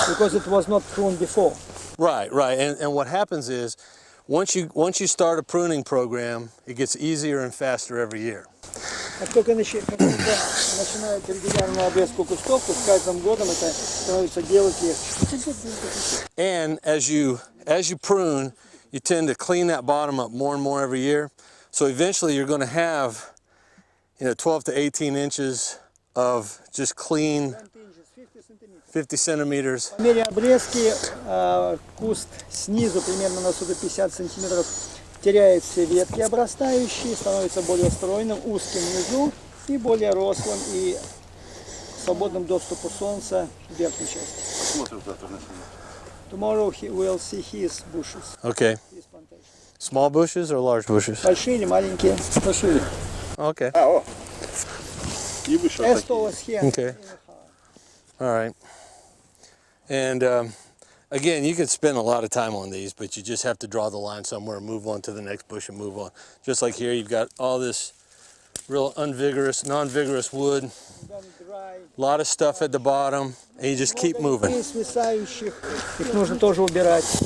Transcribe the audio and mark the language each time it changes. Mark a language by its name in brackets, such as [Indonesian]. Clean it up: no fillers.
[English] Because it was not pruned before. Right. And what happens is, once you start a pruning program, it gets easier and faster every year. [Russian] Как только начинают регулярную обрезку кустов, то с каждым годом это становится делать легче. [English] And as you prune, you tend to clean that bottom up more and more every year. So eventually you're going to have 12 to 18 inches of just clean 50 centimeters. [Russian] По мере обрезки куст снизу примерно на 150 сантиметров теряет все ветки обрастающие, становится более стройным, узким внизу и более рослым и свободным доступу солнца в верхней части. [English] Tomorrow we'll see his bushes. Okay. His plantation. Small bushes or large bushes? [Russian] Большие или маленькие? Большие. [English] Okay. As tall as here. Okay. All right. And again, you could spend a lot of time on these, but you just have to draw the line somewhere, move on to the next bush and move on. Just like here, you've got all this real non-vigorous wood, a lot of stuff at the bottom, and you just keep moving. [Russian] Свисающих, их нужно тоже убирать.